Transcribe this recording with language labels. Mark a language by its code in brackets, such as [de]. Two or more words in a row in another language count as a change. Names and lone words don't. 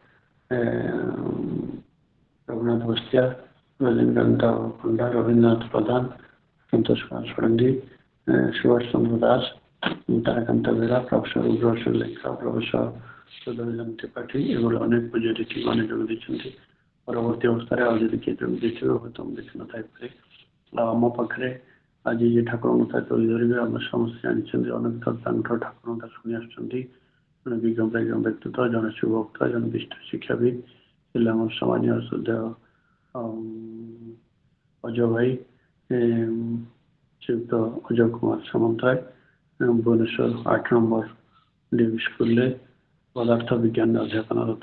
[or] रघुनाथ बस्तिया, रजनीकांत पंडा, रवीन्द्रनाथ प्रधान, संतोष कुमार षडंगी, सुभाष चंद्र दास, ताराकांत बेरा, प्रोफेसर उग्रसेन लेखा, प्रोफेसर सुधीरजन त्रिपाठी एभଳି ଅନେକ ପୂଜ୍ୟ ରୀତିମାନେ ଯୋଗ ଦେଇଛନ୍ତି। ପରବର୍ତ୍ତୀ ଅବସ୍ଥାରେ ଆଉ ଯଦି କିଏ ଯୋଗ ଦେଇଥିବେ ହୁଏତ ମୁଁ ଦେଖିନଥାଇପାରେ। ଆଉ ଆମ ପାଖରେ ଆଜି ଯେ ଠାକୁରଙ୍କ କଥା ତୋଳି ଧରିବେ ଆମେ ସମସ୍ତେ ଜାଣିଛନ୍ତି। ଅନେକ ଥର ତାଙ୍କର ଠାକୁରଙ୍କ କଥା ଶୁଣି ଆସୁଛନ୍ତି। ଜଣେ ବିଜ୍ଞ ବ୍ୟକ୍ତିତ୍ୱ, ଜଣେ ଶିବଭକ୍ତ, ଜଣେ ବିଷ୍ଟ ଶିକ୍ଷାବିତ୍ ଥିଲେ ଆମର ସମାଜୀୟ ଶ୍ରଦ୍ଧେୟ ଅଜୟ ଭାଇ, ଶ୍ରୀଯୁକ୍ତ ଅଜୟ କୁମାର ସାମନ୍ତରାୟ, ଭୁବନେଶ୍ୱର 8 ନମ୍ବର ଡିଭି ସ୍କୁଲରେ ପଦାର୍ଥ ବିଜ୍ଞାନ ଅଧ୍ୟାପନରତ।